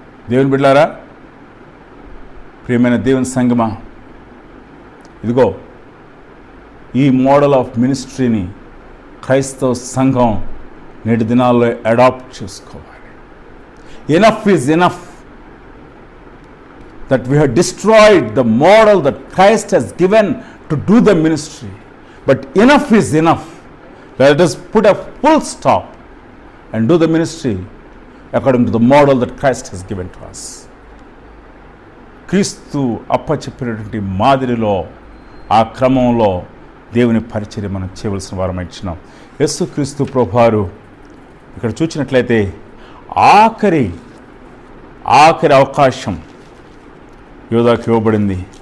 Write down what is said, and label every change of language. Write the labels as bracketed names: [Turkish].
[Telugu] దేవుని బిడ్డలారా, ప్రియమైన దేవుని సంగమా, ఇదిగో ఈ మోడల్ ఆఫ్ మినిస్ట్రీని క్రైస్తవ సంఘం నేటి దినాల్లో అడాప్ట్ చేసుకోవాలి. [English] Enough is enough that we have destroyed the model that Christ has given to do the ministry, but enough is enough. Let us put a full stop and do the ministry according to the model that Christ has given to us. [Telugu] క్రీస్తు అప్పచెప్పినటువంటి మాదిరిలో, ఆ క్రమంలో దేవుని పరిచర్య మనం చేయవలసిన వారం ఇచ్చినాం. యేసుక్రీస్తు ప్రభువారు ఇక్కడ చూసినట్లయితే ఆఖరి అవకాశం యూదాకు ఇవ్వబడింది.